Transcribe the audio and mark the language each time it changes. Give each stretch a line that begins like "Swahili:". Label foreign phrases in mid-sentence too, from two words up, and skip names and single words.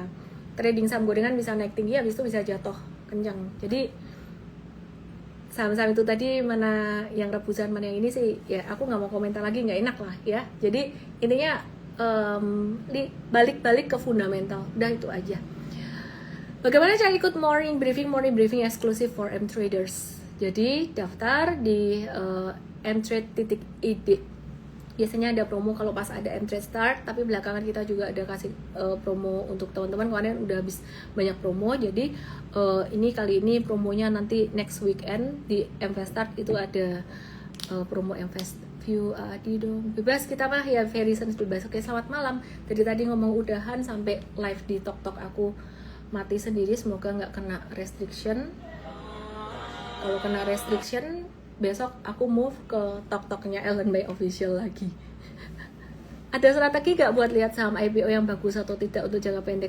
Indonesian: Trading saham gorengan bisa naik tinggi, habis itu bisa jatuh kencang. Jadi saham-saham itu tadi mana yang rebusan mana yang ini sih ya aku nggak mau komentar lagi, nggak enak lah ya. Jadi intinya balik-balik ke fundamental, udah itu aja. Bagaimana cara ikut
English: morning briefing
Indonesian: eksklusif
English: for M-Traders?
Indonesian: Jadi daftar di mtrade.id. Biasanya ada promo kalau pas ada M-Trade Start, tapi belakangan kita juga ada kasih promo untuk teman-teman. Kemarin udah habis banyak promo, jadi ini kali ini promonya nanti
English: next weekend
Indonesian: di M-Trade Start itu ada promo M-Trade View Adi dong. Bebas kita mah ya,
English: very sense
Indonesian: bebas. Oke, selamat malam. Dari tadi ngomong udahan sampai live di TokTok aku mati sendiri, semoga nggak kena restriction. Kalau kena restriction besok aku move ke TokToknya Ellen Bay Official lagi. Ada strategi gak buat lihat saham IPO yang bagus atau tidak untuk jangka pendek?